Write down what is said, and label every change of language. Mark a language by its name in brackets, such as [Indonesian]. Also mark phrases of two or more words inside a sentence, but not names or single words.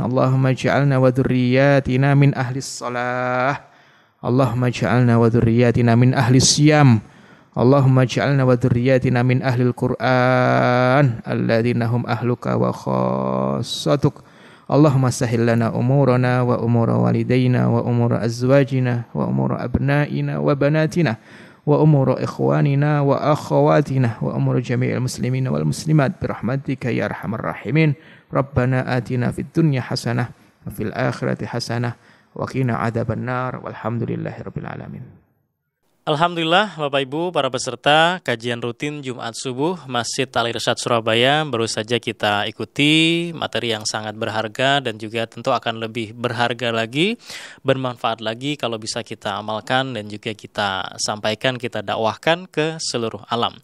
[Arabic] اللهم اجعلنا وذرياتنا من أهل الصلاة. اللهم اجعلنا وذرياتنا من أهل الصيام. اللهم اجعلنا وذرياتنا من أهل القرآن الذين هم أهلك وخاصتك. اللهم سهل لنا أمورنا وأمور والدينا وأمور أزواجنا وأمور أبنائنا وبناتنا وأمور إخواننا وأخواتنا وأمور جميع المسلمين والمسلمات برحمتك يا أرحم الراحمين. ربنا آتنا في الدنيا حسنة وفي الآخرة حسنة وقنا عذاب النار والحمد لله رب العالمين. [Indonesian] Alhamdulillah Bapak Ibu para peserta kajian rutin Jumat Subuh Masjid Al Irsyad Surabaya, baru saja kita ikuti materi yang sangat berharga dan juga tentu akan lebih berharga lagi, bermanfaat lagi kalau bisa kita amalkan dan juga kita sampaikan, kita dakwahkan ke seluruh alam.